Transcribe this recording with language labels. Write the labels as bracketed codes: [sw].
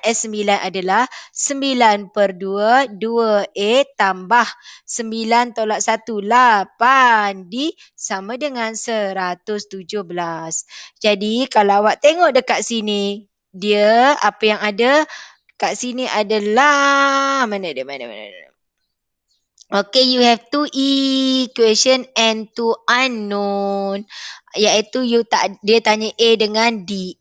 [ms] S9 adalah 9 per 2, 2A tambah 9 tolak 1, 8D sama dengan 117. Jadi kalau awak tengok dekat sini, dia apa yang ada kat sini adalah mana dia. [en] Okay, you have two equation and two unknown. [ms] Iaitu dia tanya A dengan D.